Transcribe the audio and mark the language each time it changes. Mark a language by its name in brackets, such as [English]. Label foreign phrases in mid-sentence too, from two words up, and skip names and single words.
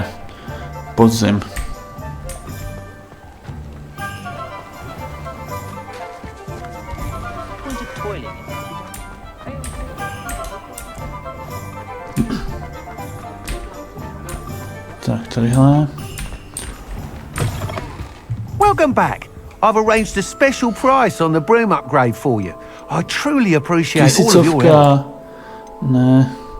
[Czech] Podzim. Tak, tadyhle. [English] Welcome back. I've arranged a special price on the broom upgrade for you. I truly appreciate all of your help. 1000. [Czech] Ne.